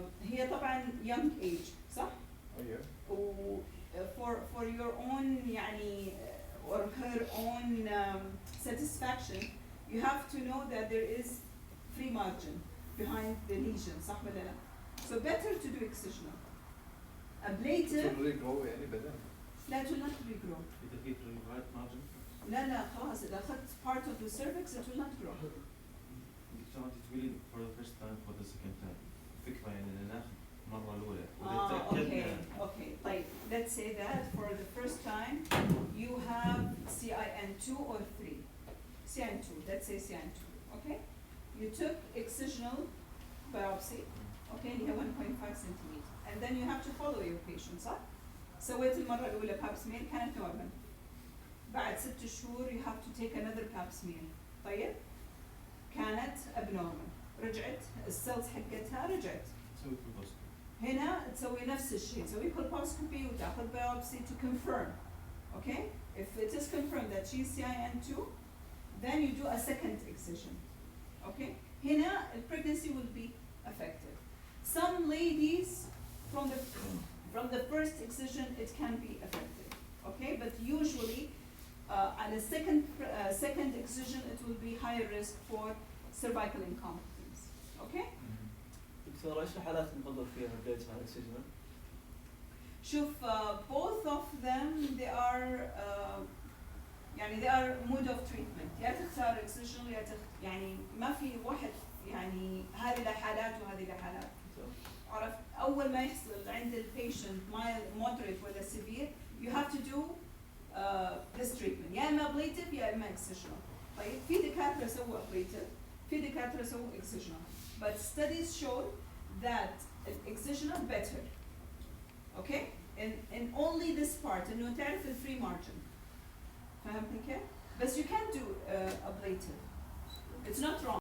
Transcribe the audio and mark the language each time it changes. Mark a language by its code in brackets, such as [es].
[ar] هي طبعا [en] young age [ar] صح؟ [en] Oh yeah. [ar] و [en] for your own [ar] يعني [en] or her own satisfaction you have to know that there is free margin behind the lesion [ar] صح ولا لا؟ [en] So better to do excisional. Ablative To regrow [ar] يعني بعدين. لا [en] to not regrow. [ar] إذا في [en] right margin. [ar] لا خلاص إذا أخذت [en] part of the cervix it will not grow. [ar] دكتور أنت تقولي [en] for the first time for the second time. [ar] فكرة يعني إن ناخذ مرة الأولى. آه [en] Okay, like, let's say that for the first time you have CIN2 or 3. CIN2, let's say CIN2, okay? You took excisional biopsy, okay, [ar] اللي هي [en] 1.5 centimeter, and then you have to follow your patient, [ar] صح؟ سويت المرة الأولى [en] pap smear [ar] كانت [en] normal. [ar] بعد 6 شهور [en] you have to take another pap smear. [ar] طيب؟ كانت abnormal. رجعت السيلز حقتها رجعت. تسوي كولبوسكوبي. هنا تسوي نفس الشيء، تسوي colposcopy وتاخذ biopsy [en] to confirm. Okay? If it is confirmed that she's CIN2, then you do a second excision. Okay? [ar] هنا [en] pregnancy will be affected. Some ladies from the first excision it can be affected. Okay? But usually on a second excision it will be higher risk for cervical incompetence. Okay? [ar] دكتور ايش الحالات المفضل فيها بداية مع الاكسجين؟ شوف [en] both of them they are [ar] يعني [en] they are mode of treatment. [ar] يا تختار excision يا يعني ما في واحد يعني هذه له حالات وهذه له حالات. عرفت؟ أول ما يحصل عند البيشنت mild moderate ولا severe [en] you have to do this treatment [ar] يا إما ablative يا إما excisional. طيب في دكاترة سووا ablative في دكاترة سووا excisional. [en] But studies show that excisional better. Okay? In only this part [ar] إنه تعرف ال [en] free margin. [ar] فهمتني كيف؟ بس [en] you can do ablative. It's not wrong.